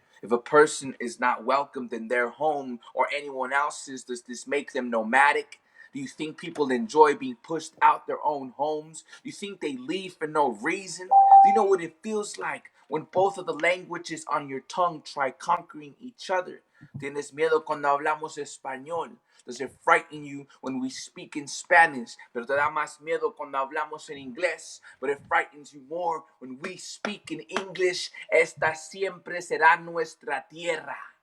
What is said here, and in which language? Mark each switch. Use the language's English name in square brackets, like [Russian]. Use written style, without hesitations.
[English] If a person is not welcomed in their home or anyone else's, does this make them nomadic? Do you think people enjoy being pushed out their own homes? Do you think they leave for no reason? Do you know what it feels like when both of the languages on your tongue try conquering each other? [Spanish] Tienes miedo cuando hablamos español. [English] Does it frighten you when we speak in Spanish? [Spanish] Pero te da más miedo cuando hablamos en inglés. [English] But it frightens you more when we speak in English. [Spanish] Esta siempre será nuestra tierra.